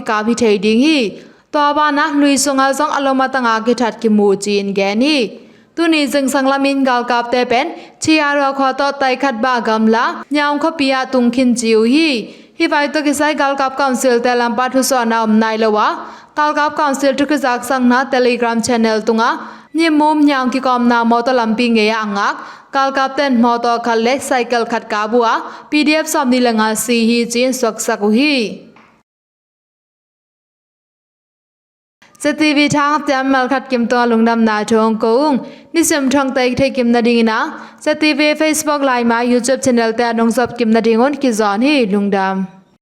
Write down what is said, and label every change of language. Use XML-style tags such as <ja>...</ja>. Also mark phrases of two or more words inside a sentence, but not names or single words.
<ctd>ka bi thei ding hi to ba na lui sunga jong aloma tanga kithat ki mu chin ge ni tu ni jing sanglamin Galkap te pen chia ro kho to tai khat ba gamla nyang kho pia tung khin chiu hi hi vai to kisai Galkap Council te lampa thu so na nai lawa Galkap Council tu kizak sang na Telegram channel tunga Myinmu nyang ki kom na mo to lampi nge ya angak Galkap ten mo to khalle cycle khat ka bua PDF somni langa si hi chin swak saku hi ZTV thang tiam mal khat kim to lungdam na thong kong nisem thong tai thai kim na ding na ZTV Facebook live ma YouTube channel te anong sop kim na dingon ki zon hi lungdam</ctd>